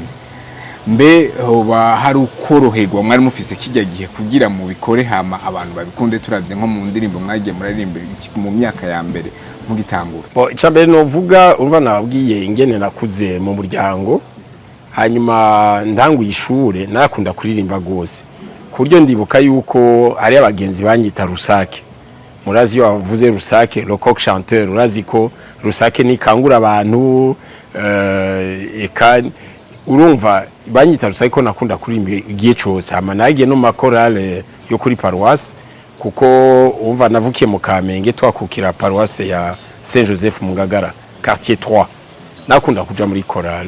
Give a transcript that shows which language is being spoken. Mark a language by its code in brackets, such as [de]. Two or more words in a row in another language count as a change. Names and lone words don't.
[rn] Mbe hoba hari ukoroherwa mwari mufise kijya gihe kugira mu bikore hama abantu babikunde turavye nko mu ndirimbo mwagiye muraririmba mu myaka ya mbere mugitangura. Icambere no vuga urumva nababwiye ingene nakuze mu muryango hanyuma ndanguye ishure narakunda kuririmba gose ku buryo ndibuka yuko ari abagenzi banyita rusake. Murazi yo bavuze rusake [fr] le coq chanteur [rn] urazi ko rusake ni kangura abantu eka urumva banyita rusake ko nakunda kuririmba igihe cyose hama nagiye no makorale yo kuri paroisse kuko umva navukiye mu Kamenge twakukira paroisse ya Saint Joseph mu Ngagara quartier 3 nakunda kuja muri chorale.